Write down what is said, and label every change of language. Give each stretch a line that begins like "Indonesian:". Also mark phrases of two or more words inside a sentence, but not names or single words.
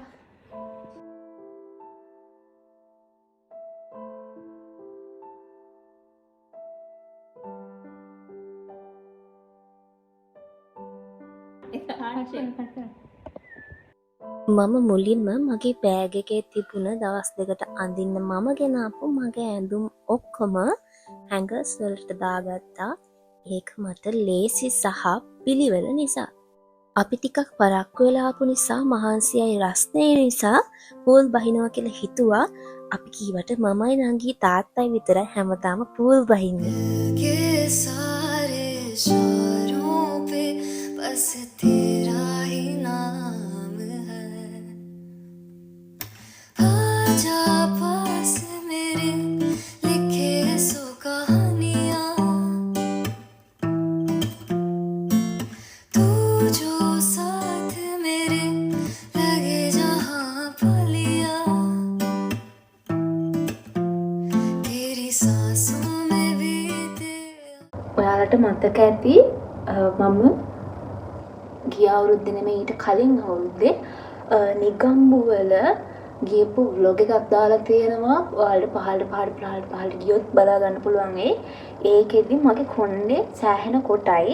Sinhala: මම මුලින්ම මගේ බෑග් එකේ තිබුණ දවස් දෙකට අඳින්න මම ගෙනාපු මගේ ඇඳුම් ඔක්කොම හැංගර්ස් වලට දාගත්තා. ඒක මට ලේසි සහ පිළිවෙල නිසා. අපි ටිකක් පරක්කු වෙලා ආපු නිසා මහන්සියයි රස්නේ නිසා පූල් බහිනවා කියලා හිතුවා. අපි කීවට මමයි නංගි තාත්තයි විතරයි හැමදාම පූල් බහින්නේ.
Hindi: बस तेरा ही नाम है आजा पास मेरे लिखे सो कहानियां तू जो साथ मेरे लगे जहां पलियां तेरी सांसों में बीते.
Sinhala: ඔයාලට මතක ඇති මම ගිය අවුරුද්දේ නෙමෙයි ඊට කලින් අවුරුද්දේ නිගම්බු වල ගියපු vlog එකක් දාලා තියෙනවා. ඔයාලට පහළට ගියොත් බලා ගන්න පුළුවන්. ඒකෙදි මගේ කොණ්ඩේ සෑහෙන කොටයි.